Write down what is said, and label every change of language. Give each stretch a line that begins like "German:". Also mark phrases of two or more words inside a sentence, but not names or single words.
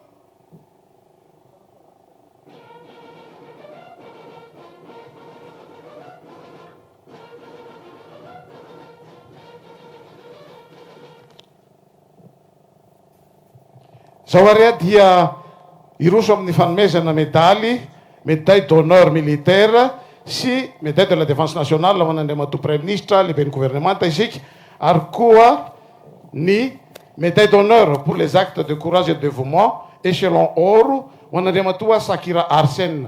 Malagasy: Zao ary dia iroso amin'ny fanomezana medaly
French: médaille d'honneur militaire
Malagasy: sy
French: médaille de la défense nationale
Malagasy: ho an'andriamatoa
French: premier ministre
Malagasy: lehiben'ny gouvernementa isika ary koa ny
French: médaille d'honneur pour les actes de courage et de dévouement échelon or
Malagasy: ho an'andriamatoa Sakira Arsène.